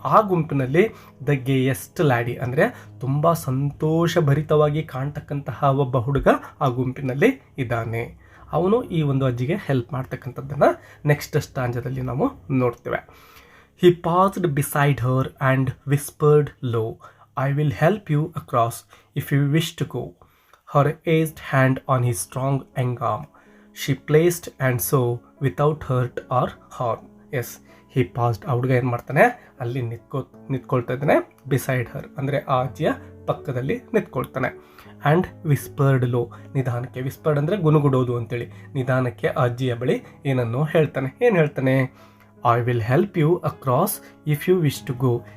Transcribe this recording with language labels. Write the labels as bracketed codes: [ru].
[kn] ಆ ಗುಂಪಿನಲ್ಲಿ [en] the gayest lady [kn] ಅಂದರೆ ತುಂಬ ಸಂತೋಷಭರಿತವಾಗಿ ಕಾಣ್ತಕ್ಕಂತಹ ಒಬ್ಬ ಹುಡುಗ ಆ ಗುಂಪಿನಲ್ಲಿ ಇದ್ದಾನೆ. ಅವನು ಈ ಒಂದು ಅಜ್ಜಿಗೆ ಹೆಲ್ಪ್ ಮಾಡ್ತಕ್ಕಂಥದ್ದನ್ನು ನೆಕ್ಸ್ಟ್ ಸ್ಟಾಂಜದಲ್ಲಿ ನಾವು ನೋಡ್ತೇವೆ. [en] He passed beside her and whispered low, I will help you across if you wish to go. Her aged hand on his strong young arm, she placed and so without hurt or harm. Yes, he paused. [kn] ಆ ಹುಡುಗ ಏನು ಮಾಡ್ತಾನೆ, ಅಲ್ಲಿ ನಿಂತ್ಕೊಳ್ತಾ ಇದ್ದಾನೆ. [en] beside her [kn] ಅಂದರೆ ಆ ಅಜ್ಜಿಯ ಪಕ್ಕದಲ್ಲಿ ನಿಂತ್ಕೊಳ್ತಾನೆ. [en] and whispered low, [kn] ನಿಧಾನಕ್ಕೆ. ವಿಸ್ಪರ್ಡ್ ಅಂದರೆ ಗುನುಗುಡೋದು ಅಂತೇಳಿ. ನಿಧಾನಕ್ಕೆ ಆ ಅಜ್ಜಿಯ ಬಳಿ ಏನನ್ನೋ ಹೇಳ್ತಾನೆ. ಏನು ಹೇಳ್ತಾನೆ? [en] I will help you across if you wish to go.